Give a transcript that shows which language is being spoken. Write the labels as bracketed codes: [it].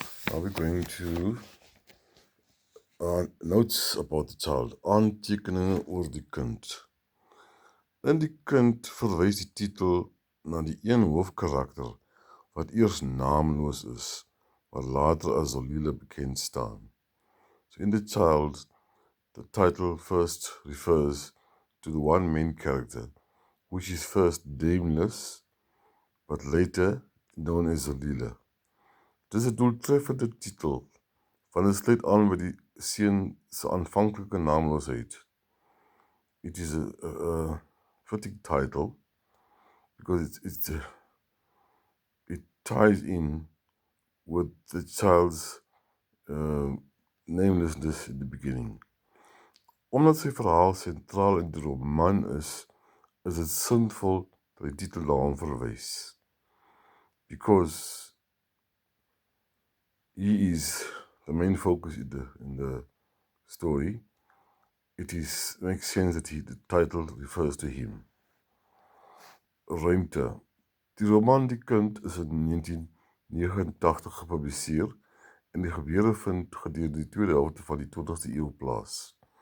[en] Now we're going to notes about the child. [af] Aantekeninge oor die kind. In die kind verwys die titel na die een hoofkarakter wat eers naamloos is, maar later as Zolile bekend staan. [en] So in The Child, the title first refers to the one main character, which is first nameless, but later known as Zolile. [af] Dit is 'n doeltreffende titel, want dit sluit aan by die seun se aanvanklike naamloosheid. [en] It is a fitting title because it ties in with the child's namelessness in the beginning. [af] Omdat sy verhaal sentraal in die roman is dit sinvol dat die titel daaraan verwys. [en] Because he is the main focus in the story, it makes sense that the title refers to him. [af] Ruimte. Die roman Die Kind is in 1989 gepubliseer en die gebeure vind gedurende die tweede helfte van die 20ste eeu plaas.